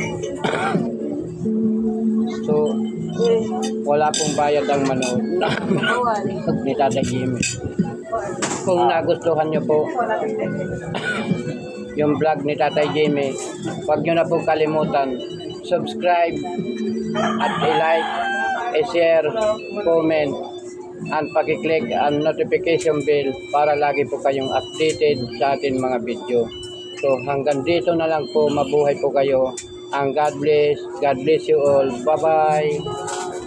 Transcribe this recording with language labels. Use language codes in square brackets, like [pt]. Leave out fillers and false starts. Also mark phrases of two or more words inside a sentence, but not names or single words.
[tl] So, wala pong bayad ang manood Bawal. ni Tatay Jimmy. Kung nagustuhan nyo po yung vlog ni Tatay Jimmy, huwag nyo na po kalimutan subscribe at i-like, i-share, comment, and paki-click ang notification bell para lagi po kayong updated sa ating mga video. So hanggang dito na lang po, mabuhay po kayo. [en] Ang God bless you all. Bye-bye.